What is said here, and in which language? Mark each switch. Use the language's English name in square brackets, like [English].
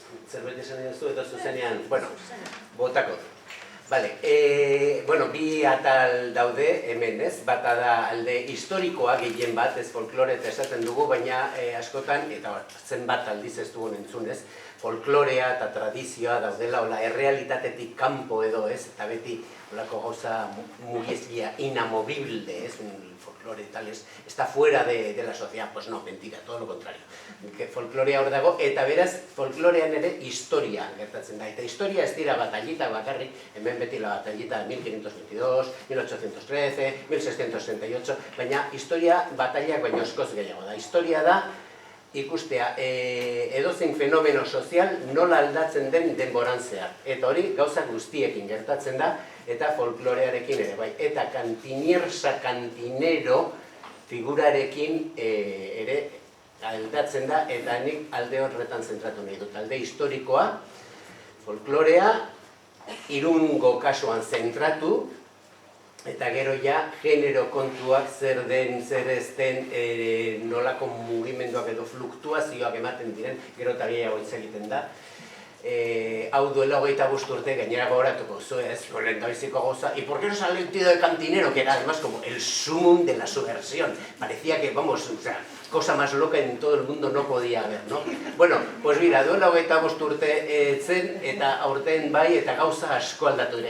[Basque] Zerbait esan duzu eta zuzenean, bueno, botako du. Bale, bueno, bi atal daude hemen, ez? Bata da alde historikoa gehien bat, ez folklore eta esaten dugu, baina askotan, eta zenbat aldiz ez dugun entzunez, folklorea eta tradizioa daudela, hola, errealitatetik kanpo edo, ez? Eta beti, holako gauza mugiezia inamovible, ez? [Spanish] Folklore tal, está fuera de la sociedad, pues no, mentira, todo lo contrario. [Basque] Folklorea hor dago, eta beraz, folklorean ere historia gertatzen da. Eta historia ez dira batallita bakarrik, hemen beti la batallita 1522, 1813, 1668, baina historia batallak baino askoz gehiago da. Historia da, ikustea, edozein fenomeno sozial nola aldatzen den denboran zehar. Eta hori gauza guztiekin gertatzen da, eta folklorearekin ere, bai. Eta kantiniersa, kantinero figurarekin ere aldatzen da, eta nik alde horretan zentratu nahi dut. Alde historikoa, folklorea, Irungo kasuan zentratu, eta gero ja, genero kontuak zer den, zer ez den, nolako mugimenduak edo fluktuazioak ematen diren, gero eta gehiago hitz egiten da. Hau duela 25 urte, gainera gogoratuko zuez, lehendabiziko goza, [Spanish] ¿y por qué no sale el tío de cantinero? Que era además como el sumum de la subversión. Parecía que, vamos, o sea, cosa más loca en todo el mundo no podía haber, ¿no? Bueno, pues mira, [Basque] duela 25 urte zen, eta aurten bai, eta gauza asko aldatu dira.